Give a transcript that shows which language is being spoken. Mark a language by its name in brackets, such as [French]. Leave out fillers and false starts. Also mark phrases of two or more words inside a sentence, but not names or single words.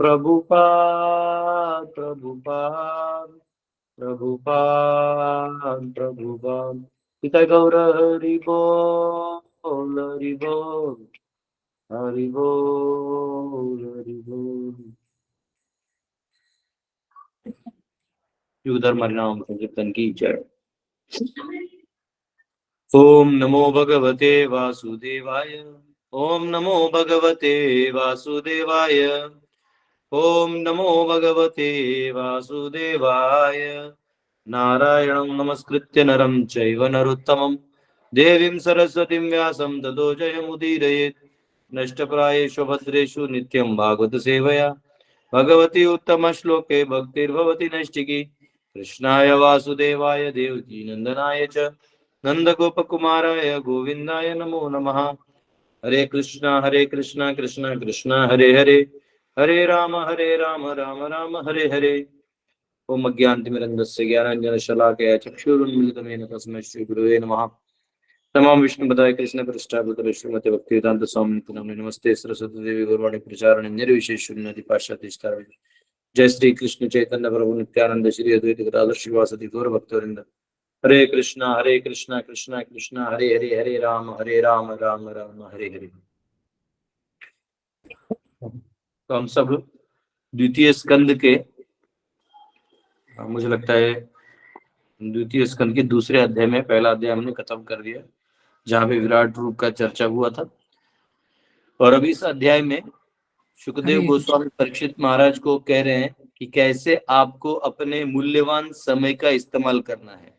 [Hindi] प्रभुपाद पिता गौर हरि बोल हरि बोल। युगधर्म हरिनाम संकीर्तन की जय। [Sanskrit] ओम नमो भगवते वासुदेवाय ओम नमो भगवते वासुदेवाय ओम नमो भगवते वासुदेवाय नारायणं नमस्कृत्य नरं चैव नरोत्तमं देवीं सरस्वतीं व्यासं ततो जयमुदीरयेत् नष्टप्रायेषु भद्रेषु नित्यं भागवत सेवया भगवती उत्तमश्लोके भक्तिर्भवति नैष्टिकी कृष्णाय वासुदेवाय देवकी नंदनाय च नंदगोपकुमाराय गोविन्दाय नमो नमः। हरे कृष्णा कृष्णा कृष्णा हरे हरे हरे राम राम राम हरे हरे। ओम अज्ञानतिमिरन्धस्य ज्ञानाञ्जनशलाकया चक्षुरुन्मिलितं तस्मै श्रीगुरुवे नमः। तमाम विष्णु पदाय कृष्ण पृष्ठाभूतले श्रीमते भक्तिवेदांत स्वामी नमः। नमस्ते सरस्वती देवी गौरवाणी प्रचारण निर्विशेष शून्यति पाश्चात्य स्तर। जय श्री कृष्ण चैतन्य प्रभु नित्यानंद श्री अद्वैत गदाधर श्रीवासदि गौर भक्तवृंद। हरे कृष्णा कृष्णा कृष्णा हरे हरे हरे राम राम हरे हरे। [Hindi] तो हम सब द्वितीय स्कंद के मुझे लगता है द्वितीय स्कंद के दूसरे अध्याय में पहला अध्याय हमने खत्म कर दिया जहाँ पे विराट रूप का चर्चा हुआ था। और अभी इस अध्याय में सुखदेव गोस्वामी परीक्षित महाराज को कह रहे हैं कि कैसे आपको अपने मूल्यवान समय का इस्तेमाल करना है।